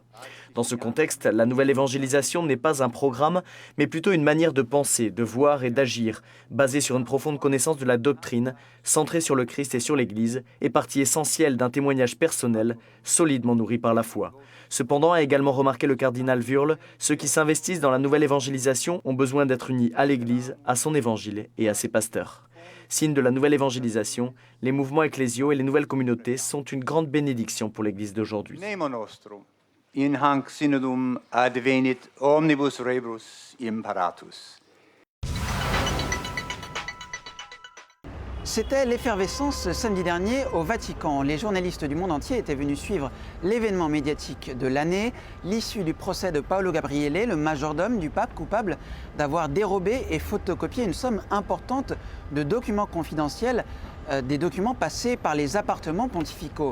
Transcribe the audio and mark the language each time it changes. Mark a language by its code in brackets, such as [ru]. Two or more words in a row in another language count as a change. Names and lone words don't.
[fr] Dans ce contexte, la nouvelle évangélisation n'est pas un programme, mais plutôt une manière de penser, de voir et d'agir, basée sur une profonde connaissance de la doctrine, centrée sur le Christ et sur l'Église, et partie essentielle d'un témoignage personnel, solidement nourri par la foi. Cependant, a également remarqué le cardinal Wuerl, ceux qui s'investissent dans la nouvelle évangélisation ont besoin d'être unis à l'Église, à son évangile et à ses pasteurs. Signe de la nouvelle évangélisation, les mouvements ecclésiaux et les nouvelles communautés sont une grande bénédiction pour l'Église d'aujourd'hui. [la] In hanc synodum advenit omnibus rebus imparatus. [fr] C'était l'effervescence samedi dernier au Vatican. Les journalistes du monde entier étaient venus suivre l'événement médiatique de l'année, l'issue du procès de Paolo Gabriele, le majordome du pape coupable d'avoir dérobé et photocopié une somme importante de documents confidentiels, des documents passés par les appartements pontificaux.